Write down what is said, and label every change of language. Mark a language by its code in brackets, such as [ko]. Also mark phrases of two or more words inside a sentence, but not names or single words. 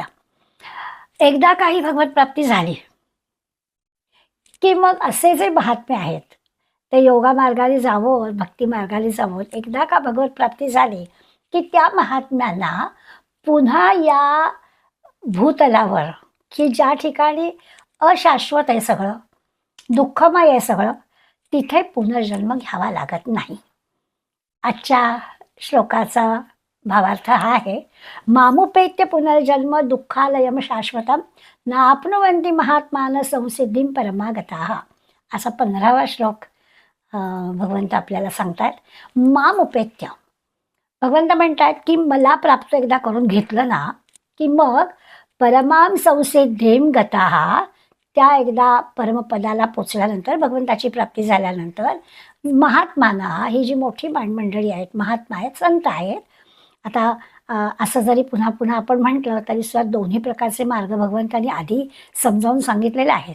[mr] एकदा काही भगवत प्राप्ती झाली की मग असे जे महात्मे आहेत ते योगा मार्गाने जावं, भक्ती मार्गाने जावं, एकदा का भगवत प्राप्ती झाली की त्या महात्म्यांना पुन्हा या भूतलावर की ज्या ठिकाणी अशाश्वत आहे सगळं, दुःखमय आहे सगळं, तिथे पुनर्जन्म घ्यावा लागत नाही. आजच्या श्लोकाचा भावार्थ हा आहे, [sa] मामुपेत्य पुनर्जन्म दुःखालयम शाश्वतम नाप्नुवन्ति महात्मान संसिद्धीं परमागताः. [mr] असा 15वा श्लोक भगवंत आपल्याला सांगतात. मामुपेत्य भगवंत म्हणतात की मला प्राप्त एकदा करून घेतलं ना की मग [sa] परमाम संसिद्धीम गताः, [mr] त्या एकदा परमपदाला पोचल्यानंतर भगवंताची प्राप्ती झाल्यानंतर महात्माना, ही जी मोठी मंडळी आहेत, महात्मा आहेत, संत आहेत. आता असं जरी पुन्हा पुन्हा आपण म्हटलं तरी सुद्धा दोन्ही प्रकारचे मार्ग भगवंतांनी आधी समजावून सांगितलेले आहेत.